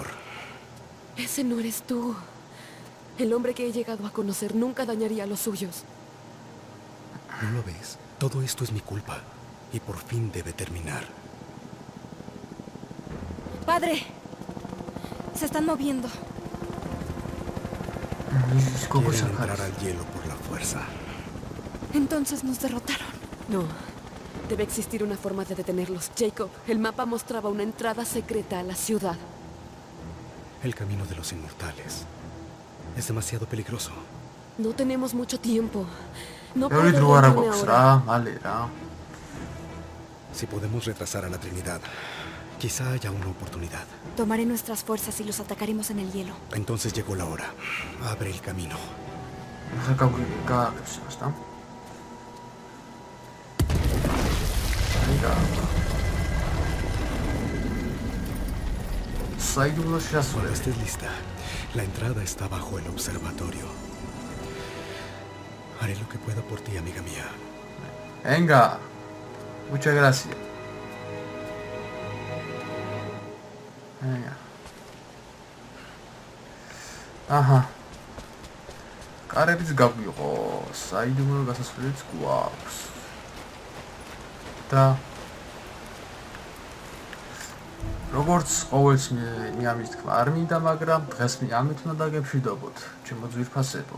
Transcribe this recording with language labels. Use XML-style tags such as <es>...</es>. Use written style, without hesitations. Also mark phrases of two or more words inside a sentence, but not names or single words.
<es>Ese no eres tú. El hombre que he llegado a conocer nunca dañaría a los suyos. ¿No lo ves? Todo esto es mi culpa. Y por fin debe terminar. Padre, se están moviendo.</es> <ka>ის გოგოს</ka> <es>Quieren entrar</es> <ka>ახალ</ka> <es>al hielo por la fuerza. Entonces nos derrotaron. No. Debe existir una forma de detenerlos. Jacob, el mapa mostraba una entrada secreta a la ciudad. El camino de los inmortales es demasiado peligroso. No tenemos mucho tiempo. No</es> <ka>ბევრი</ka> <es>puedo</es> <ka>დრო არ</ka> <es>rendirme</es> <ka>აქვს</ka> <es>ahora.</es> <ka>რა, მალე რა.</ka> <es>Si podemos retrasar a la Trinidad, quizá haya una oportunidad. Tomaré nuestras fuerzas y los atacaremos en el hielo. Entonces llegó la hora. Abre el camino.</es> <ka>ახლა გააგებს იმას და. საიდუმლოში</ka> <es>Cuando</es> <ka>ასულე.</ka> <es>estés lista, la entrada está bajo el observatorio. Haré lo que pueda por ti, amiga mía. Venga. Muchas gracias. Venga. Aha.</es> <ka>კარებიც გაგვიყო, საიდუმლო გასასვლელიც გვაქვს. და როგორც ყოველს მე ამის თქმა არ მინდა, მაგრამ დღეს მე ამით უნდა დაგემშვიდობოთ, ჩემო ძვირფასებო.</ka>